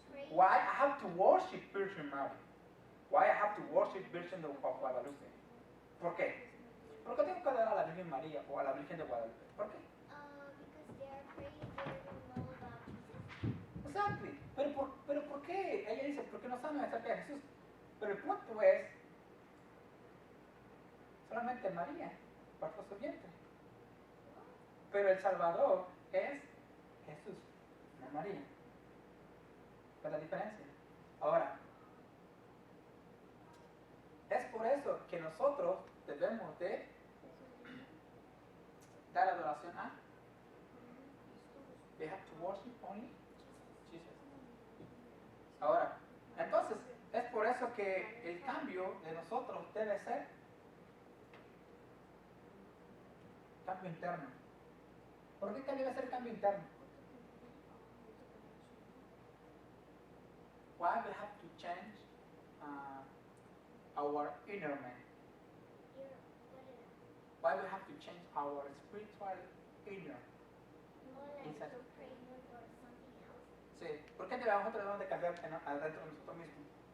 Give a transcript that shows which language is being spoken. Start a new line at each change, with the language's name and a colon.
English: Why I have to worship Virgin Mary? Why I have to worship Virgin de Guadalupe?
Spanish: ¿Por qué? ¿Por qué tengo que adorar a la Virgen María o a la Virgen de Guadalupe? ¿Por qué?
English: Because they are afraid they don't know about Jesus. Exactly.
Spanish: Pero ¿por qué? Ella dice, porque no saben acerca de Jesús. Pero el punto es, solamente María bajo su vientre. Pero el Salvador es Jesús, no María. ¿Ves la diferencia? Ahora, es por eso que nosotros debemos de dar adoración a
English: we have to worship only Jesus.
Spanish: Ahora, entonces, es por eso que el cambio de nosotros debe ser cambio interno. ¿Por qué debe ser cambio interno?
English: Why we have to change our inner man? What is it? Why we have to change our spiritual inner? More like Inside. to pray more for something else.
Spanish: Sí, ¿por qué nosotros debemos de cambiar adentro de nosotros mismos?